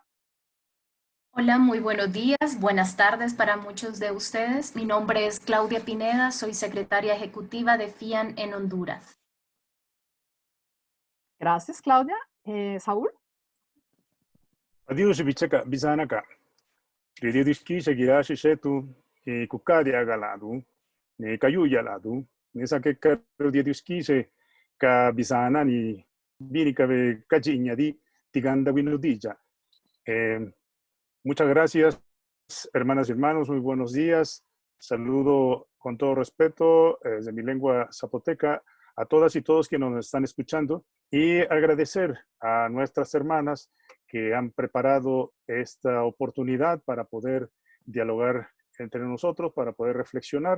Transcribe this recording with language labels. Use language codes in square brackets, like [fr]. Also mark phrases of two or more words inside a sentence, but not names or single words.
[es] Hola, muy buenos días, buenas tardes para muchos de ustedes. Mi nombre es Claudia Pineda, soy secretaria ejecutiva de FIAN en Honduras. Gracias, Claudia. Saúl. Adiós, [zap] bichaka, bisanaka. Radio diski seguirá tu kukadia galadu, ne kayuya ladu, ne sakeka radio diski se ka bisana ni bini kabe kachiña di tiganda winudilla. [es] Muchas gracias hermanas y hermanos, muy buenos días. Saludo con todo respeto desde mi lengua zapoteca a todas y todos que nos están escuchando y agradecer a nuestras hermanas que han preparado esta oportunidad para poder dialogar entre nosotros, para poder reflexionar.